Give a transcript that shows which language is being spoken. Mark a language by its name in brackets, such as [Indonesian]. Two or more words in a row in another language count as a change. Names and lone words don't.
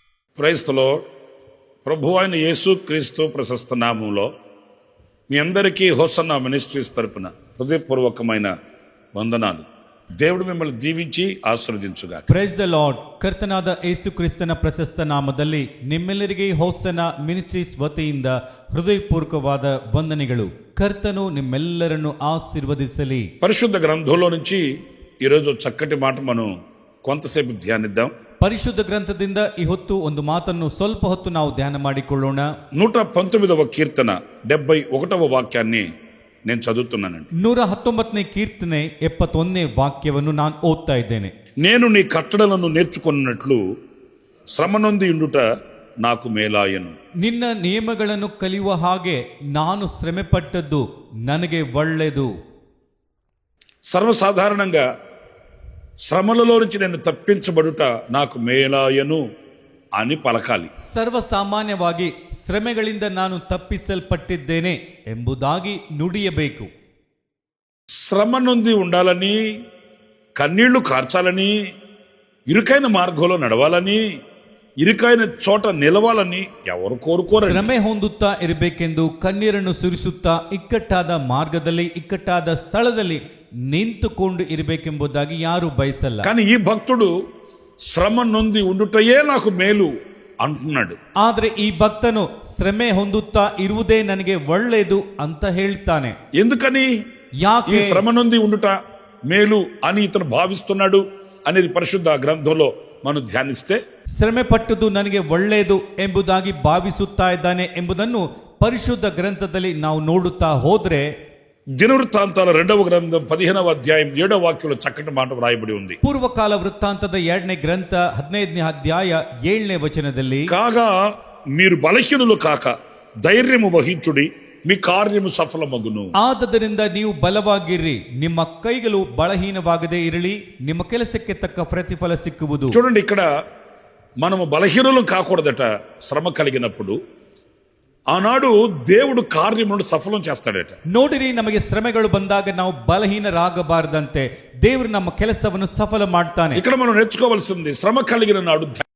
[English] Praise the Lord. [Telugu] ప్రభు అయిన యేసు క్రీస్తు ప్రశస్త నామంలో మీ అందరికీ హోసన్నా మినిస్ట్రీస్ తరపున హృదయపూర్వకమైన వందనాలు. దేవుడు మిమ్మల్ని దీవించి ಆಶೀರ್ವದಿಸುಗಾಕ. [English] Praise the Lord. [Kannada] ಕರ್ತನಾದ ಯೇಸು ಕ್ರಿಸ್ತನ ಪ್ರಶಸ್ತ ನಾಮದಲ್ಲಿ ನಿಮ್ಮೆಲ್ಲರಿಗೆ ಹೋಸನ್ನ ಮಿನಿಸ್ಟ್ರೀಸ್ ವತಿಯಿಂದ ಹೃದಯಪೂರ್ವಕವಾದ ವಂದನೆಗಳು. ಕರ್ತನು ನಿಮ್ಮೆಲ್ಲರನ್ನು ಆಶೀರ್ವದಿಸಲಿ. [Telugu] పరిశుద్ధ గ్రంథంలో నుంచి ఈరోజు చక్కటి మాట మనం కొంతసేపు ధ్యానిద్దాం. [Kannada] ಪರಿಶುದ್ಧ ಗ್ರಂಥದಿಂದ ಈ ಹೊತ್ತು ಒಂದು ಮಾತನ್ನು ಸ್ವಲ್ಪ ಹೊತ್ತು ನಾವು ಧ್ಯಾನ ಮಾಡಿಕೊಳ್ಳೋಣ. [Telugu] 119వ కీర్తన 71వ వాక్యాన్ని నేను చదువుతున్నానండి. [Kannada] 119ನೇ ಕೀರ್ತನೆ 71ನೇ ವಾಕ್ಯವನ್ನು ನಾನು ಓದ್ತಾ ಇದ್ದೇನೆ. [Telugu] నేను నీ కట్టడలను నేర్చుకున్నట్లు శ్రమ నొంది ఉండుట నాకు మేలాయను. [Kannada] ನಿನ್ನ ನಿಯಮಗಳನ್ನು ಕಲಿಯುವ ಹಾಗೆ ನಾನು ಶ್ರಮೆ ಪಟ್ಟದ್ದು ನನಗೆ ಒಳ್ಳೆಯದು. [Telugu] సర్వసాధారణంగా శ్రమలలో నుంచి నేను తప్పించబడుట నాకు మేలాయను అని పలకాలి. [Kannada] ಸರ್ವಸಾಮಾನ್ಯವಾಗಿ ಶ್ರಮೆಗಳಿಂದ ನಾನು ತಪ್ಪಿಸಲ್ಪಟ್ಟಿದ್ದೇನೆ ಎಂಬುದಾಗಿ ನುಡಿಯಬೇಕು. [Telugu] శ్రమ నొంది ఉండాలని, కన్నీళ్లు కార్చాలని, ఇరుకైన మార్గంలో నడవాలని, ఇరుకైన చోట నిలవాలని ఎవరు కోరుకోరు. [Kannada] ಶ್ರಮೆ ಹೊಂದುತ್ತಾ ಇರಬೇಕೆಂದು ಕಣ್ಣೀರನ್ನು ಸುರಿಸುತ್ತಾ ಇಕ್ಕಟ್ಟಾದ ಮಾರ್ಗದಲ್ಲಿ ಇಕ್ಕಟ್ಟಾದ ಸ್ಥಳದಲ್ಲಿ ನಿಂತುಕೊಂಡು ಇರಬೇಕೆಂಬುದಾಗಿ ಯಾರು ಬಯಸಲ್ಲ. [Telugu] కానీ ఈ భక్తుడు శ్రమ నొంది ఉండుటయే నాకు మేలు అంటున్నాడు. [Kannada] ಆದ್ರೆ ಈ ಭಕ್ತನು ಶ್ರಮೆ ಹೊಂದುತ್ತಾ ಇರುವುದೇ ನನಗೆ ಒಳ್ಳೆಯದು ಅಂತ ಹೇಳ್ತಾನೆ. [Telugu] ఎందుకని ఈ [Kannada] ಯಾಕೆ [Telugu] శ్రమ నొంది ఉండుట మేలు అని ఇతను భావిస్తున్నాడు అనేది పరిశుద్ధ గ్రంథంలో మనం ధ్యానిస్తే, [Kannada] ಶ್ರಮೆ ಪಟ್ಟುದು ನನಗೆ ಒಳ್ಳೆಯದು ಎಂಬುದಾಗಿ ಭಾವಿಸುತ್ತಾ ಇದ್ದಾನೆ ಎಂಬುದನ್ನು ಪರಿಶುದ್ಧ ಗ್ರಂಥದಲ್ಲಿ ನಾವು ನೋಡುತ್ತಾ ಹೋದ್ರೆ, [Telugu] దినవృత్తాంతాల 2వ గ్రంథం 15వ అధ్యాయం 7వ వాక్యంలో చక్కటి మాట వ్రాయబడి ఉంది. [Kannada] ಪೂರ್ವಕಾಲ ವೃತ್ತಾಂತದ 2ನೇ ಗ್ರಂಥ 15ನೇ ಅಧ್ಯಾಯ 7ನೇ ವಚನದಲ್ಲಿ, [Telugu] కాగా మీరు బలహీనులు కాక ధైర్యము వహించుడి, మీ కార్యము సఫలమగును. [Kannada] ಆದದರಿಂದ ನೀವು ಬಲವಾಗಿರ್ರಿ, ನಿಮ್ಮ ಕೈಗಳು ಬಲಹೀನವಾಗದೇ ಇರಲಿ, ನಿಮ್ಮ ಕೆಲಸಕ್ಕೆ ತಕ್ಕ ಪ್ರತಿಫಲ ಸಿಕ್ಕುವುದು. [Telugu] చూడండి, ఇక్కడ మనము బలహీనులు కాకూడదట. శ్రమ కలిగినప్పుడు ఆనాడు దేవుడు కార్యములను సఫలం చేస్తాడట. [Kannada] ನೋಡಿರಿ, ನಮಗೆ ಶ್ರಮೆಗಳು ಬಂದಾಗ ನಾವು ಬಲಹೀನರಾಗಬಾರದಂತೆ ದೇವರು ನಮ್ಮ ಕೆಲಸವನ್ನು ಸಫಲ ಮಾಡ್ತಾನೆ. [Telugu] ఇక్కడ మనం నేర్చుకోవాల్సింది, శ్రమ కలిగిన నాడు